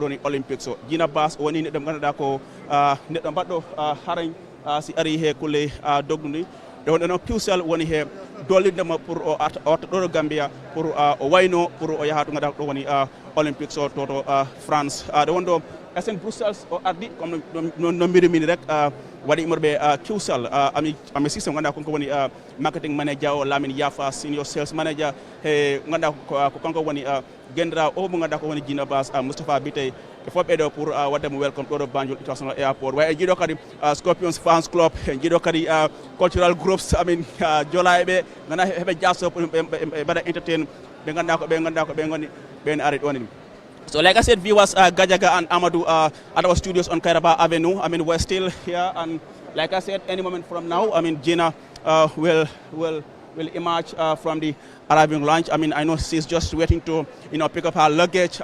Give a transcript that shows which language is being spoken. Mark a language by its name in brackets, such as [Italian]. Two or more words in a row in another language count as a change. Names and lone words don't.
[Fula] ɗon ni Olympique so Gina Bass o woni neɗɗo ganduɗa ko neɗɗo mbaɗɗo harañ si ari hekkulle dogdu ni ɗo wonɗo noon QCell woni he dollidema pour o arta ɗo ɗo Gambia pour o wayno pour o yaha to ganduɗa ɗo woni Olympique so to France ɗo wonɗo SN Brussels o ardi comme no mbirimini rek waɗi immorɓe QCell ami système ganduɗa konko woni [English] marketing manager [Fula] o lamin yafa [English] senior sales manager [Fula] he ganduɗa ko kanko woni gendira o mo ganduɗa ko woni Gina Bass Mustafa Bittaye e fof ɓeɗo pour wadde mo welcome ɗo ɗo Banjul International Airport way e jiiɗo kadi Scorpions fans club e jiiɗo kadi [English] cultural groups [Fula] amin jola eɓe ganduɗa heɓe jasso pour ɓe mbaɗa entertain ɓe ganduɗa ko ɓe goni ɓen ari ɗon ni. [English] So like I said, viewers, Gajaga and Amadou at our studios on Kairaba Avenue. I mean, we're still here, and like I said, any moment from now, I mean, Gina will emerge from the arriving lounge. I mean, I know she's just waiting to, pick up her luggage.